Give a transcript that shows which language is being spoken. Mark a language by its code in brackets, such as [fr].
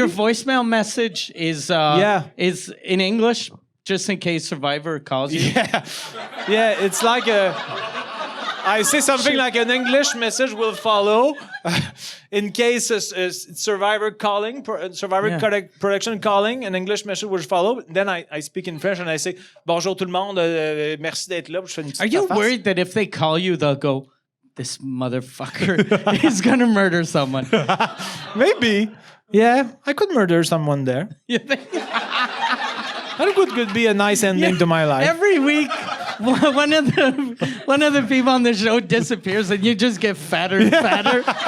[en] Your voicemail message is is in English, just in case Survivor calls you. Yeah, it's like I say something like an English message will follow in case a Survivor calling, Survivor Yeah. production calling, an English message will follow. Then I speak in French and I say [fr] bonjour tout le monde, merci d'être là. Je fais une petite [en] Are you face. worried that if they call you, they'll go, this motherfucker is going to murder someone? Maybe. Yeah, I could murder someone there. You think? That could be a nice ending to my life. Every week, one of the people on the show disappears, and you just get fatter and fatter.